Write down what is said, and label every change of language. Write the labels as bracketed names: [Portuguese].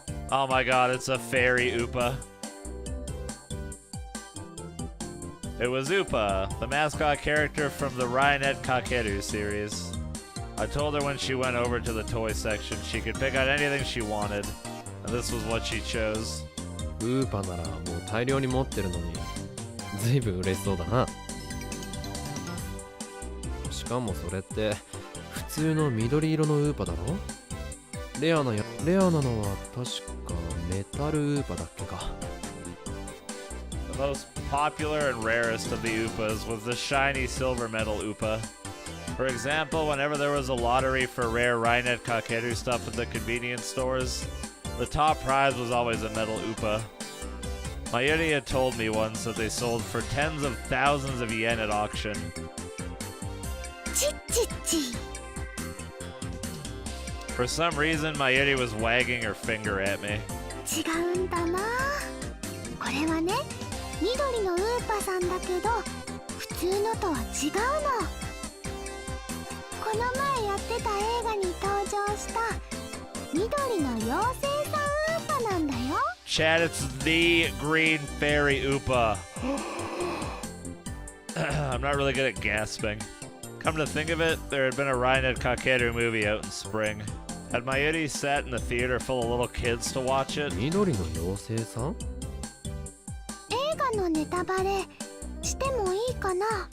[English] Oh my god, it's a fairy Upa. It was Upa, the mascot character from the Rainet Kakeru series. I told her when she went over to the toy section she could pick out anything she wanted, and this was what she chose. [Japanese] ウーパならもう大量に持ってるのにずいぶん嬉しそうだな。しかもそれって普通の緑色のウーパだろ。レアなのは確かメタルウーパだっけか。 [English] The most popular and rarest of the Upas was the shiny silver metal Upa. For example, whenever there was a lottery for rare Rainet Kakeru stuff at the convenience stores, the top prize was always a metal Upa. Mayuri had told me once that they sold for tens of thousands of yen at auction. For some reason, Mayuri was wagging her finger at me. [Japanese] 違うんだな。これはね、緑のウーパさんだけど普通のとは違うの。この前やってた映画に登場した緑の妖精さんウーパなんだよ。 [English] Chad, it's the green fairy Upa. I'm not really good at gasping. Come to think of it, there had been a Rainet Kakeru movie out in spring. Had Mayuri sat in the theater full of little kids to watch it? [Japanese] 緑の妖精さん？映画のネタバレしてもいいかな？